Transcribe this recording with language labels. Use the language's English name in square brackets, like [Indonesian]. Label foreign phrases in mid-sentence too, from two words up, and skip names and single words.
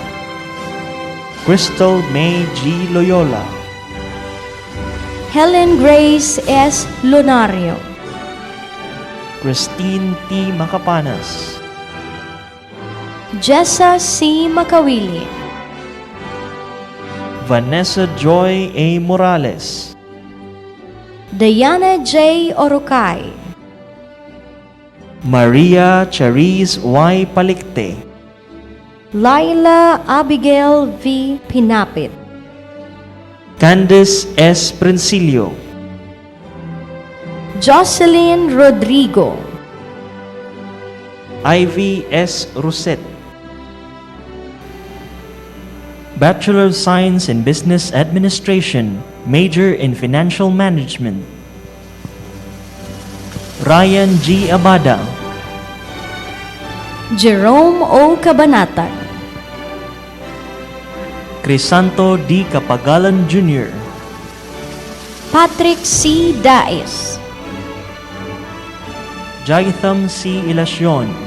[English] Crystal May G. Loyola, Helen Grace S. Lunario, Christine T. Macapanas, Jessa C. Makawili, Vanessa Joy A. Morales, Diana J. Orocay, Maria Charis Y. Palikte, Laila Abigail V. Pinapit, Candice S. Princilio, Jocelyn Rodrigo, Ivy S. Rosette, Bachelor of Science in Business Administration, Major in Financial Management, Ryan G. Abada, Jerome O. Cabanatan, Crisanto D. Capagalan Jr., Patrick C. Dais, Jaitham C. Ilacion,